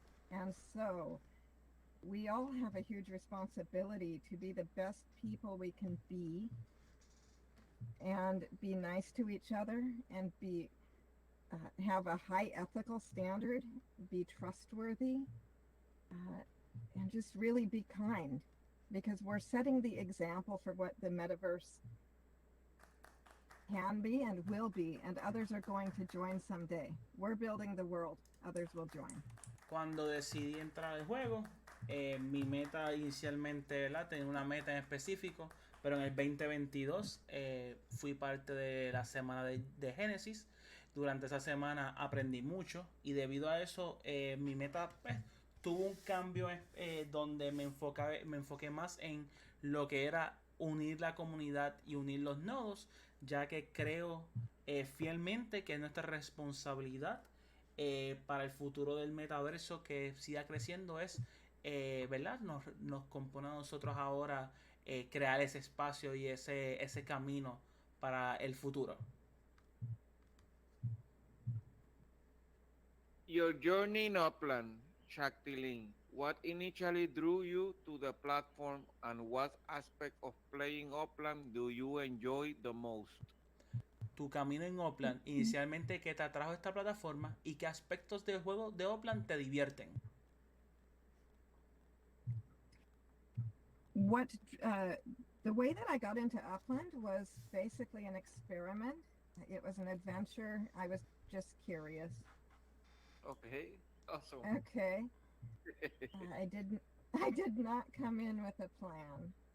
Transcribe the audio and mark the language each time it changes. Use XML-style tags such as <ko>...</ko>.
<en>And so we all have a huge responsibility to be the best people we can be, and be nice to each other, and have a high ethical standard, be trustworthy, and just really be kind, because we're setting the example for what the metaverse can be and will be, and others are going to join someday. We're building the world, others will join.</en> <es>Cuando decidí entrar al juego, mi meta inicialmente, ¿verdad? Tenía una meta en específico, pero en el 2022 fui parte de la semana de Génesis. Durante esa semana aprendí mucho y debido a eso mi meta pues, tuvo un cambio donde me enfoqué más en lo que era unir la comunidad y unir los nodos, ya que creo fielmente que es nuestra responsabilidad para el futuro del metaverso que siga creciendo es, ¿verdad? Nos compone a nosotros ahora crear ese espacio y ese camino para el futuro.</es> <en>Your journey in Upland, Shaktilin, what initially drew you to the platform, and what aspect of playing Upland do you enjoy the most?</en> <es>Tu camino en Opland, inicialmente, ¿qué te atrajo a esta plataforma y qué aspectos del juego de Opland te divierten?</es> <en>What the way that I got into Upland was basically an experiment. It was an adventure. I was just curious. Okay, awesome. Okay. I did not come in with a plan.</en>